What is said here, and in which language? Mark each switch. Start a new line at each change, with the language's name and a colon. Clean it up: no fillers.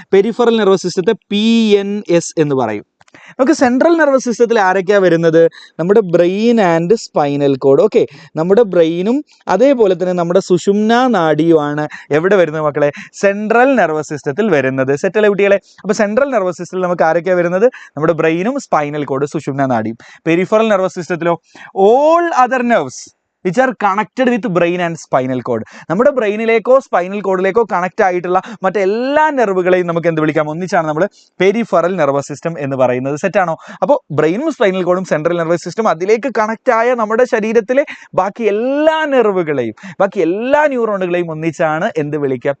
Malayalam: Peripheral nervous സിസ്റ്റത്തെ PNS എന്ന് പറയും. നമുക്ക് സെൻട്രൽ നെർവസ് സിസ്റ്റത്തിൽ ആരൊക്കെയാണ് വരുന്നത്? നമ്മുടെ brain and spinal cord. Okay, നമ്മുടെ ബ്രെയിനും അതേപോലെ തന്നെ നമ്മുടെ സുഷുമ്നാ നാഡിയുമാണ് എവിടെ വരുന്നത് മക്കളെ? സെൻട്രൽ നെർവസ് സിസ്റ്റത്തിൽ വരുന്നത്. സെറ്റല്ലേ കുട്ടികളെ? അപ്പോൾ സെൻട്രൽ നെർവസ് സിസ്റ്റത്തിൽ നമുക്ക് ആരൊക്കെയാണ് വരുന്നത്? നമ്മുടെ ബ്രെയിനും സ്പൈനൽ കോഡ് സുഷുമ്നാ നാഡിയും.
English: Peripheral nervous സിസ്റ്റത്തിലോ all other nerves which are connected with brain and spinal cord.
Malayalam: നമ്മുടെ ബ്രെയിനിലേക്കോ സ്പൈനൽ കോഡിലേക്കോ കണക്റ്റ് ആയിട്ടുള്ള മറ്റെല്ലാ നെർവുകളെയും നമുക്ക് എന്ത് വിളിക്കാം? ഒന്നിച്ചാണ് നമ്മൾ പെരിഫറൽ നെർവസ് സിസ്റ്റം എന്ന് പറയുന്നത്. സെറ്റാണോ? അപ്പോൾ ബ്രെയിനും സ്പൈനൽ കോഡും സെൻട്രൽ നെർവസ് സിസ്റ്റം, അതിലേക്ക് കണക്റ്റ് ആയ നമ്മുടെ ശരീരത്തിലെ ബാക്കി എല്ലാ നെർവുകളെയും ബാക്കി എല്ലാ ന്യൂറോണുകളെയും ഒന്നിച്ചാണ് എന്ത് വിളിക്കുക?